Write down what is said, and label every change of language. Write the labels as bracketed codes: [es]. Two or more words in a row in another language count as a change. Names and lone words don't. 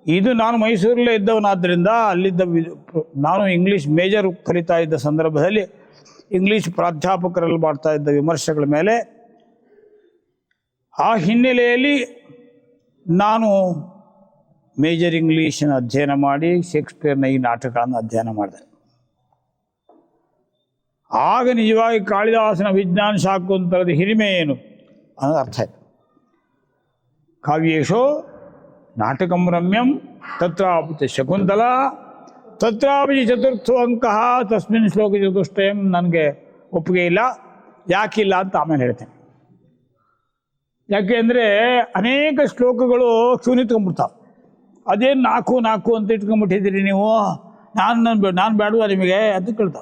[kn] ಇದು ನಾನು ಮೈಸೂರಲ್ಲೇ ಇದ್ದವನಾದ್ದರಿಂದ ಅಲ್ಲಿದ್ದ ನಾನು ಇಂಗ್ಲೀಷ್ ಮೇಜರ್ ಕಲಿತಾ ಇದ್ದ ಸಂದರ್ಭದಲ್ಲಿ ಇಂಗ್ಲೀಷ್ ಪ್ರಾಧ್ಯಾಪಕರಲ್ಲಿ ಮಾಡ್ತಾ ಇದ್ದ ವಿಮರ್ಶೆಗಳ ಮೇಲೆ ಆ ಹಿನ್ನೆಲೆಯಲ್ಲಿ ನಾನು ಮೇಜರ್ ಇಂಗ್ಲೀಷನ್ನು ಅಧ್ಯಯನ ಮಾಡಿ ಶೇಕ್ಸ್ಪಿಯರ್ನ ಈ ನಾಟಕಗಳನ್ನು ಅಧ್ಯಯನ ಮಾಡಿದೆ. ಆಗ ನಿಜವಾಗಿ ಕಾಳಿದಾಸನ ವಿಜ್ಞಾನ ಶಾಕುಂತಲದ ಹಿರಿಮೆ ಏನು ಅನ್ನೋದು ಅರ್ಥ ಆಯಿತು. [sa] ಕಾವ್ಯೇಶೋ ನಾಟಕಂ ರಮ್ಯಂ ತತ್ರಾಪಿ ಶಕುಂತಲ ತತ್ರಾಪಿ ಚತುರ್ಥೋ ಅಂಕ ತಸ್ಮಿನ್ ಶ್ಲೋಕ ಚತುಷ್ಟಯಂ [kn] ನನಗೆ ಒಪ್ಪಿಗೆ ಇಲ್ಲ. ಯಾಕಿಲ್ಲ ಅಂತ ಆಮೇಲೆ ಹೇಳ್ತೇನೆ. ಯಾಕೆ ಅಂದರೆ ಅನೇಕ ಶ್ಲೋಕಗಳು ಶೂನ್ಯತ್ಕೊಂಡ್ಬಿಡ್ತಾವೆ. ಅದೇನು ನಾಲ್ಕು ಅಂತ ಇಟ್ಕೊಂಡ್ಬಿಟ್ಟಿದ್ದೀರಿ ನೀವು, ನಾನು ಬೇಡುವ ನಿಮಗೆ ಅಂತ ಕೇಳ್ತಾವೆ.